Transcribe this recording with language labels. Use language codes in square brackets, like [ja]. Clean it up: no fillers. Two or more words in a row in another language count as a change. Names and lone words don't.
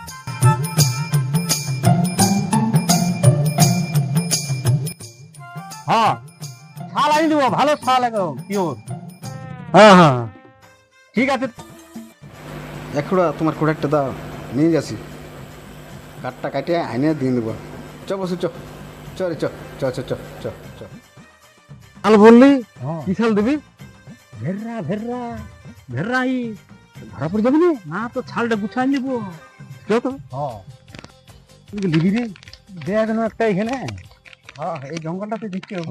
[bn] হ্যাঁ শাল এনে দেবো, ভালো শাল একদম পিওর। হ্যাঁ হ্যাঁ ঠিক আছে। এক খোড়া তোমার খোড়াকটা দাও, নিয়ে যাচ্ছি। কাঠটা কাটিয়ে আইনে দিয়ে দেবো। চ বসু চ চ রে চ চ চ চ চ চ। শাল বললি কি শাল দিবি? ভেররা ভেররা ভেররাই ধরা পড়ে যাবি না? তো ছালটা গুছাই নিবো। যত হ্যাঁ তুই লিবি রে। দেখ না একটা এখানে। হ্যাঁ এই জঙ্গলটাতে দেখতে হবে,